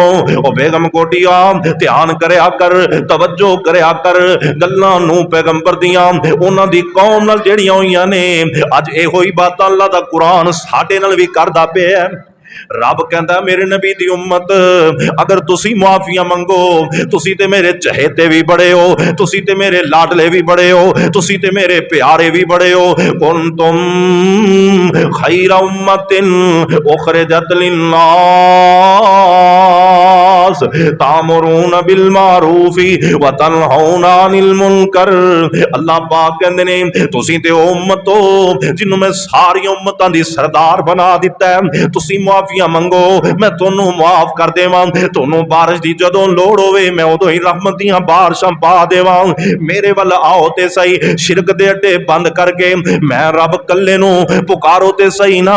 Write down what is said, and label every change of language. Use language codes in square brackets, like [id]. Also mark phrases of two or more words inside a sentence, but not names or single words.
[pa] ਓ ਬੇਗਮ ਕੋਟੀਆ ਧਿਆਨ ਕਰਿਆ ਕਰ, ਤਵੱਜੋ ਕਰਿਆ ਕਰ ਗੱਲਾਂ ਨੂੰ ਪੈਗੰਬਰ ਦੀਆਂ ਉਨ੍ਹਾਂ ਦੀ ਕੌਮ ਨਾਲ ਜੇੜ੍ਹੀਆਂ ਹੋਈਆਂ ਨੇ। ਅੱਜ ਇਹੋ ਹੀ ਬਾਤਾਂ ਅੱਲਾਹ ਦਾ ਕੁਰਾਨ ਸਾਡੇ ਨਾਲ ਭੀ ਕਰਦਾ ਪਿਆ ਹੈ। ਰੱਬ ਕਹਿਤਾ ਮੇਰੇ ਨਬੀ ਦੀ ਉੱਮਤ ਅਗਰ ਤੁਸੀ ਮੁਆਫ਼ੀਆਂ ਮੰਗੋ, ਤੁਸੀ ਤੇ ਮੇਰੇ ਚਹੇਤੇ ਭੀ ਬੜੇ ਹੋ, ਤੁਸੀ ਤੇ ਮੇਰੇ ਲਾਡਲੇ ਭੀ ਬੜੇ ਹੋ, ਤੁਸੀ ਤੇ ਮੇਰੇ ਪਿਆਰੇ ਭੀ ਬੜੇ ਹੋ। [ar] كنتم خير أمة أخرجت للناس تأمرون بالمعروف و تنهون عن المنكر. [pa] ਅੱਲਾਹ ਪਾਕ ਕਹਿੰਦੇ ਨੇ ਤੁਸੀ ਤੇ ਉੱਮਤ ਹੋ ਜਿੰਨੂ ਮੈਂ ਸਾਰੀ ਉੱਮਤਾਂ ਦੀ ਸਰਦਾਰ ਬਣਾ ਦਿੱਤਾ ਹੈ। ਤੁਸੀ ਮਾਫ਼ੀਆਂ ਮੰਗੋ ਮੈਂ ਤੁਹਾਨੂ ਮਾਫ਼ ਕਰ ਦੇਵਾਂ, ਤੁਹਾਨੂ ਬਾਰਿਸ਼ ਦੀ ਜਦੋਂ ਲੋੜ ਹੋਵੇ ਮੈਂ ਉਦੋਂ ਹੀ ਰਹਿਮਤ ਦੀਆਂ ਬਾਰਿਸ਼ਾਂ ਪਾ ਦੇਵਾਂ। ਮੇਰੇ ਵੱਲ ਆਓ ਤੇ ਸਹੀ, ਸ਼ਿਰਕ ਦੇ ਅੱਡੇ ਬੰਦ ਕਰਕੇ ਮੈਂ ਰੱਬ ਕੱਲੇ ਨੂ ਪੁਕਾਰੋ ਤੇ ਸਹੀ ਨਾ।